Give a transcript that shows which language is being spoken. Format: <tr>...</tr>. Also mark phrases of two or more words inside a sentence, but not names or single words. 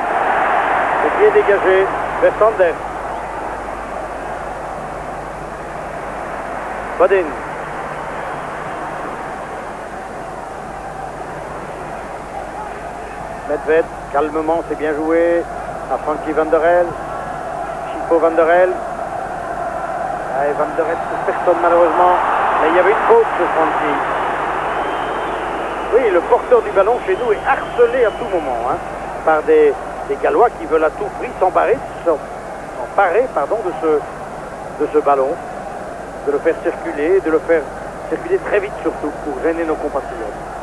<fr>Le pied dégagé vers Sander. Bodin. Medved, calmement, c'est bien joué à Frankie Van der Helm. Chico Van der Helm. Allez, Van der Helm, personne malheureusement. Mais il y avait une faute sur Frankie. Oui, le porteur du ballon chez nous est harcelé à tout moment par des Gallois qui veulent à tout prix s'emparer de ce ballon, de le faire circuler, de le faire circuler très vite surtout pour gêner nos compatriotes.</fr>